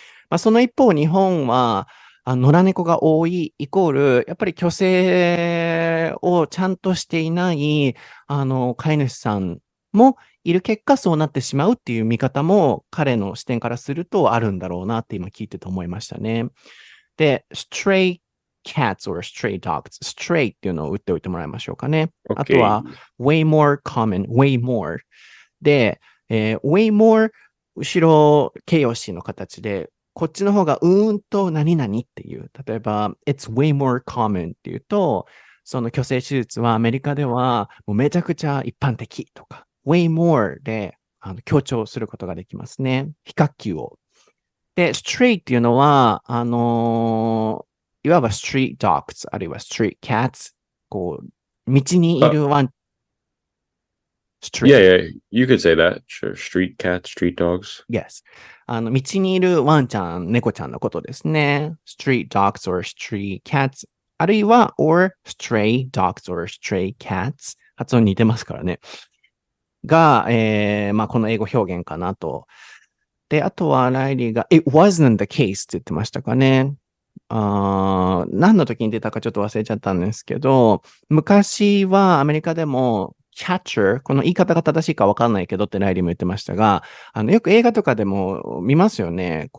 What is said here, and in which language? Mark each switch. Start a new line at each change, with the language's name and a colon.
Japanese: まあ、その一方、日本は、野良猫が多いイコール、やっぱり去勢をちゃんとしていない、飼い主さんもいる結果そうなってしまうっていう見方も彼の視点からするとあるんだろうなって今聞いてて思いましたね。で、
English: stray cats or stray dogs。
Japanese: stray っていうのを打っておいてもらいましょうかね。あとは、
English: way more common、
Japanese: way more。で、way more、後ろ形容詞の形で、こっちの方がと何々っていう。例えば、
English: it's way more common
Japanese: っていうと、その去勢手術はアメリカではもうめちゃくちゃ一般的とか、way more で強調することができますね。比較級を。で、stray っていうのは、いわば
English: street dogs
Japanese: あるいは
English: street cats、
Japanese: 道にいるワン、
English: Yeah, you could say that. Sure. Street cats, street dogs. Yes.
Japanese: 道にいるワンちゃん、猫ちゃんのことですね。
English: street dogs or street cats
Japanese: あるいは
English: or stray dogs or stray cats
Japanese: 発音似てますからね。が、まあこの英語表現かなと。で、あとはライリーが
English: it wasn't the case
Japanese: って言ってましたかね。何の時に出たかちょっと忘れちゃったんですけど、昔はアメリカでもcatcher、この言い方が正しいかわかんないけどってライリーも言ってましたが、よく映画とかでも見ますよね。